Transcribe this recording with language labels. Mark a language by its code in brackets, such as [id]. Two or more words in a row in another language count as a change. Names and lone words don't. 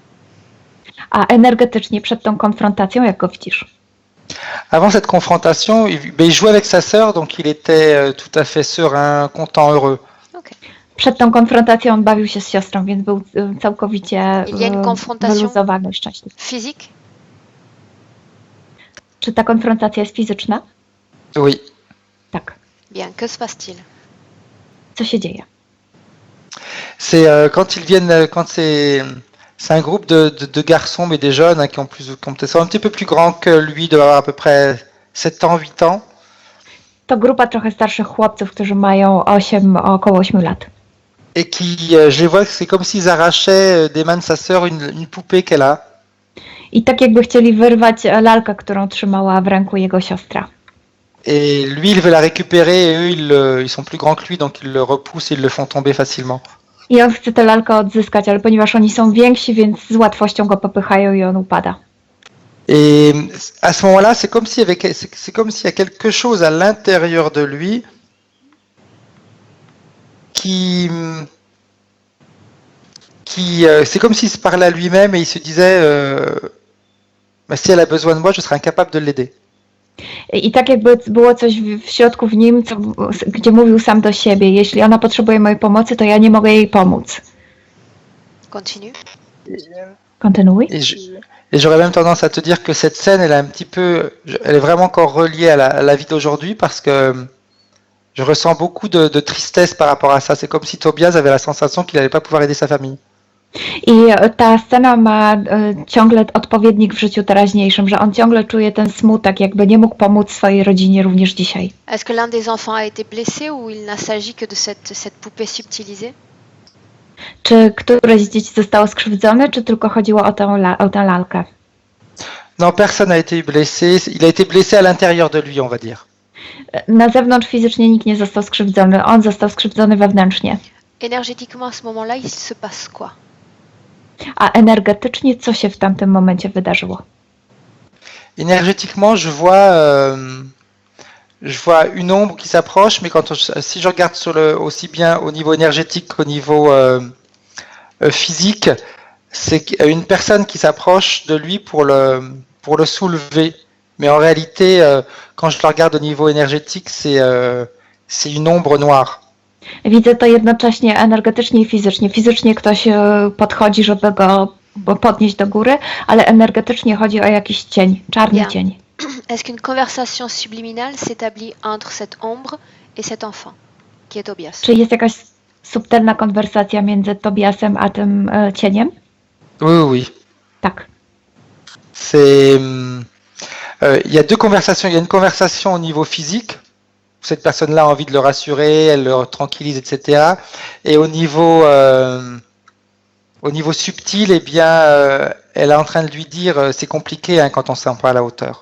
[pl] A energetycznie przed tą konfrontacją, jak go widzisz? [fr] Avant cette confrontation, il jouait avec sa sœur, donc il était tout à fait serein, content, heureux. Ok. [pl] Przed tą konfrontacją on bawił się z siostrą, więc był całkowicie [fr] Il y a une confrontation [pl] wyluzowany i szczęśliwy. [fr] physique? [pl] Czy ta konfrontacja jest fizyczna? [fr] Oui. [pl] Tak. [fr] Bien, que se passe-t-il? [pl] Co się dzieje? [fr] C'est quand ils viennent, quand c'est un groupe de garçons, mais des jeunes hein, qui ont peut-être sont un petit peu plus grands que lui, doivent avoir à peu près 7 ans, 8 ans. [pl] to grupa trochę starszych chłopców, którzy mają około 8 lat. [fr] Et qui, je les vois, c'est comme s'ils arrachaient des mains de sa sœur une poupée qu'elle a. [pl] I tak jakby chcieli wyrwać lalkę, którą trzymała w ręku jego siostra. [fr] Et lui, il veut la récupérer et eux, ils sont plus grands que lui, donc ils le repoussent et ils le font tomber facilement. [pl] I on chce tę lalkę odzyskać, ale ponieważ oni są więksi, więc z łatwością go popychają i on upada. [fr] Et à ce moment-là, c'est comme s'il y a quelque chose à l'intérieur de lui c'est comme s'il se parlait à lui-même et il se disait si elle a besoin de moi, je serai incapable de l'aider. [pl] I tak jakby było coś w środku w nim, gdzie mówił sam do siebie, jeśli ona potrzebuje mojej pomocy, to ja nie mogę jej pomóc. [fr] Continue. [pl] Kontynuuj. [fr] Et j'aurais même tendance à te dire que cette scène, elle est vraiment encore reliée à la vie d'aujourd'hui parce que je ressens beaucoup de tristesse par rapport à ça. C'est comme si Tobias avait la sensation qu'il n'allait pas pouvoir aider sa famille. [pl] I ta scena ma ciągle odpowiednik w życiu teraźniejszym, że on ciągle czuje ten smutek, jakby nie mógł pomóc swojej rodzinie również dzisiaj. [fr] Est-ce que l'un des enfants a été blessé ou il n'a s'agit que de cette poupée subtilisée? [pl] Czy któreś z dzieci zostało skrzywdzone, czy tylko chodziło o tę lalkę? [fr] Non, personne n'a été blessé. Il a été blessé à l'intérieur de lui, on va dire. [pl] Na zewnątrz fizycznie nikt nie został skrzywdzony, on został skrzywdzony wewnętrznie. [fr] Énergétiquement, à ce moment-là, il se passe quoi? [pl] A energetycznie co się w tamtym momencie wydarzyło? [fr] Énergétiquement, je vois une ombre qui s'approche, mais si je regarde aussi bien au niveau énergétique qu'au niveau physique, c'est une personne qui s'approche de lui pour le soulever. Mais en réalité, quand je le regarde au niveau énergétique, c'est une ombre noire. [pl] Widzę to jednocześnie energetycznie i fizycznie. Fizycznie ktoś podchodzi, żeby go podnieść do góry, ale energetycznie chodzi o jakiś cień, czarny cień. [fr] Est-ce qu'une conversation subliminale s'établit entre cette ombre et cet enfant, qui est Tobias? [pl] Czy jest jakaś subtelna konwersacja między Tobiasem a tym cieniem? [fr] Oui. [pl] Tak. [fr] Il y a deux conversations. Il y a une conversation au niveau physique. Cette personne-là a envie de le rassurer, elle le tranquillise, etc. Et au niveau subtil, eh bien, elle est en train de lui dire c'est compliqué hein, quand on ne sent pas à la hauteur.